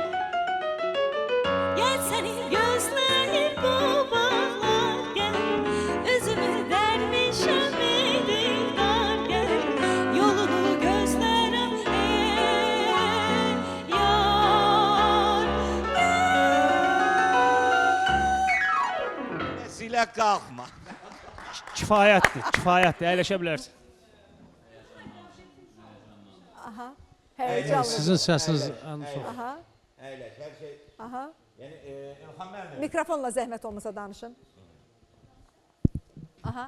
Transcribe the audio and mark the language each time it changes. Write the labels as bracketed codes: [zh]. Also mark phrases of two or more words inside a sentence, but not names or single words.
[tr] Gel seni gözler bu bağlar gel. Üzümü dermişim dillar gel. Yolunu gözlerime yar gel. [az] Silə qalxma. Kifayətdir, əyləşə bilərsin. Həyəcanlı. Sizin səsiniz ən çox. Aha. Əyləş, hər şey. Aha. Yəni Elxan müəllim. Mikrofonla zəhmət olmasa danışın. Aha.